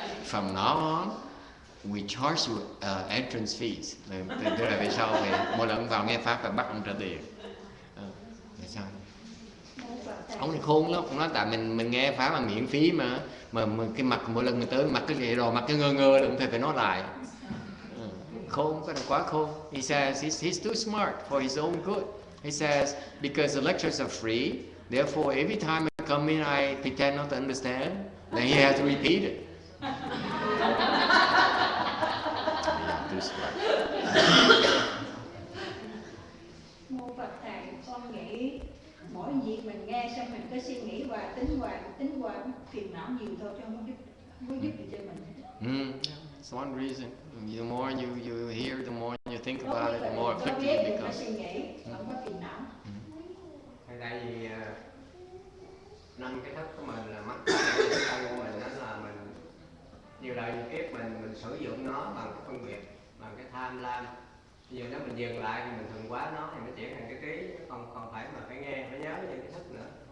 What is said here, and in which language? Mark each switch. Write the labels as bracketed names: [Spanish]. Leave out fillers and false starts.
[English] From now on, we charge you entrance fees. [Vietnamese] Tức là về sau mỗi lần vào nghe pháp phải bắt ông trả tiền. Tại sao? Ông này khôn lắm, ông nói tại mình nghe pháp mà miễn phí mà cái mặt mỗi lần mình tới mặt cái gì rồi mặt cái ngơ đừng phải nói lại. Khôn, cái này quá khôn. [English] He says he's too smart for his own good. He says because the lectures are free, therefore every time I come in I pretend not to understand, then he has to repeat it. Too smart. [Vietnamese] Mô Phật thầy, con nghĩ mỗi việc mình nghe xong mình cứ suy nghĩ hoài, tính hoài phiền não nhiều thôi chứ không có giúp gì cho mình. [English] That's one reason. The more you hear, the more you think about it, the more effective it becomes. [Vietnamese] Suy nghĩ, không có phiền não. Tại vì năm cái thức của mình là mắt cái thân của mình, đó là mình nhiều đời nhiều kiếp mình sử dụng nó bằng cái phân biệt, bằng cái tham lam. Bây giờ nếu mình dừng lại thì mình thuần hóa nó thì nó chuyển thành cái trí, không phải mà phải nghe, phải nhớ những cái thức nữa.